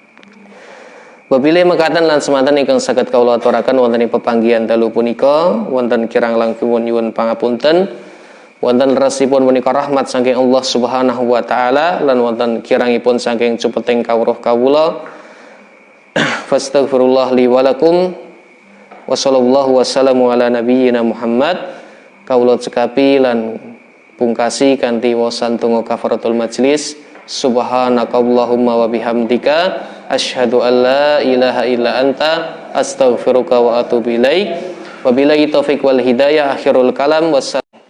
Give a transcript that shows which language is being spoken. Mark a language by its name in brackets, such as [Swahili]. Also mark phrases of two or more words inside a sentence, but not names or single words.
[Javanese] Wabillahi mekaten lan semanten ingkang saged kawula aturaken wonten ing pepanggihan dalu punika wonten kirang langkung nyuwun pangapunten wonten resipun punika rahmat saking [Arabic] الله سبحانه وتعالى [Javanese] lan wonten kirangipun saking cupeting kawruh kawula [Arabic] فأستغفر الله لي ولكم وصلى الله وسلم على نبينا محمد [Javanese] kawula cekapi lan pungkasi kanthi wasan tunggu [Arabic] كفارة المجلس سبحانك اللهم وبحمدك أشهد أن لا إله إلا أنت أستغفرك وأتوب إليك. وبالله التوفيق والهداية. آخر الكلام.